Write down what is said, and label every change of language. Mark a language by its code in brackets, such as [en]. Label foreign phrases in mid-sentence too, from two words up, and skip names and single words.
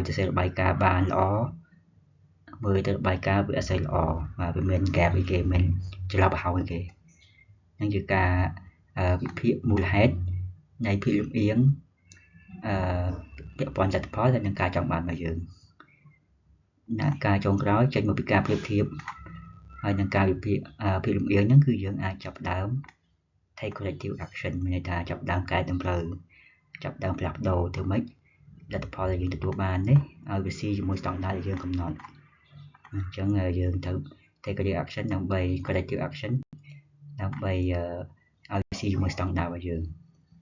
[km] សរសេររបាយការណ៍បានល្អមើលទៅរបាយការណ៍វាអត់សូវល្អវាមាន gap អីគេមានចន្លោះប្រហោងអីគេហ្នឹងគឺ ការវិភាគមូលហេតុនៃភាគលំអៀងពាក់ព័ន្ធលទ្ធផលហើយនឹងការចង់បានរបស់យើង ការចុងក្រោយចេញមកពីការប្រៀបធៀបហើយនឹងការវិភាគភាគលំអៀងហ្នឹងគឺយើងអាចចាប់ដើម [en] take corrective action [km] មានន័យថាចាប់ដើមកែតម្រូវចាប់ដើមផ្លាស់ប្ដូរទៅម៉េចលទ្ធផលដែលយើងទទួលបាននេះឲ្យវាស៊ីជាមួយស្តង់ដារដែលយើងកំណត់អញ្ចឹងយើងត្រូវ [en] take corrective action [km] ដើម្បី [en] corrective action [km] ដើម្បីឲ្យស៊ីជាមួយស្តង់ដាររបស់យើង